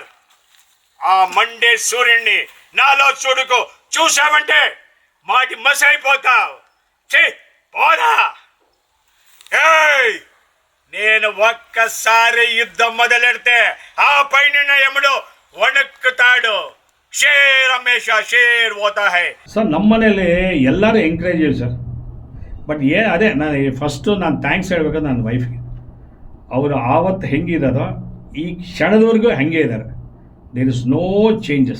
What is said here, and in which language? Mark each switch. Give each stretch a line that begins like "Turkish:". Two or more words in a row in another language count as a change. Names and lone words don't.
Telugu: ఆ మండే సూర్యుడిని నాలో చూడుకు. చూసావంటే మాటి మసైపోతావు. పోరా. ఏయ్, నేను ఒక్కసారి యుద్ధం మొదలెడితే ఆ పైన యముడు వణుకుతాడు.
Hindi: शेर हमेशा शेर होता है.
Kannada: ಸರ್ ನಮ್ಮ ಮನೇಲಿ ಎಲ್ಲರೂ ಎಂಕರೇಜ್ ಇದೆ ಸರ್. ಬಟ್ ಅದೇ ನಾನು
English: first thanks
Kannada: ಹೇಳ್ಬೇಕಾದ್ರೆ ನನ್ನ ವೈಫ್ಗೆ. ಅವರು ಆವತ್ತು ಹೆಂಗಿದಾರೋ ಈ ಕ್ಷಣದವರೆಗೂ ಹಾಗೆ ಇದ್ದಾರೆ.
English: there is no changes.